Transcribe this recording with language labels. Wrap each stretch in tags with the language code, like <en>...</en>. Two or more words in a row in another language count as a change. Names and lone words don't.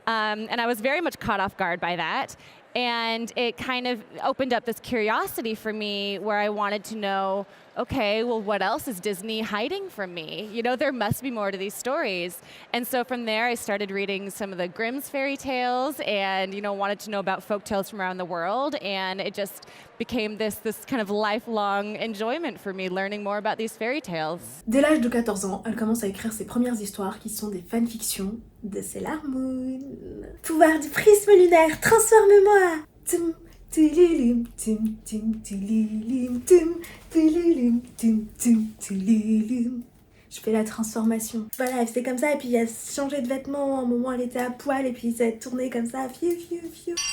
<en>And I was very much caught off guard by that. And it kind of opened up this curiosity for me where I wanted to know, okay, well, what else is Disney hiding from me? You know, there must be more to these stories. And so from there, I started reading some of the Grimm's fairy tales and, you know, wanted to know about folk tales from around the world. And it just became this kind of lifelong enjoyment for me, learning more about these fairy tales.</en> <fr>Dès l'âge de 14 ans, elle commence à écrire ses premières histoires qui sont des fanfictions de Sailor Moon. Pouvoir du prisme lunaire, transforme-moi! Tum, tulilum, tum, tum, tulilum, tum, tulilum, tum, tum, tulilum. Je fais la transformation. Voilà, elle faisait comme ça, et puis elle changeait de vêtements. À un moment, elle était à poil, et puis ça tournait comme ça. Fiu, fiu, fiu.</fr>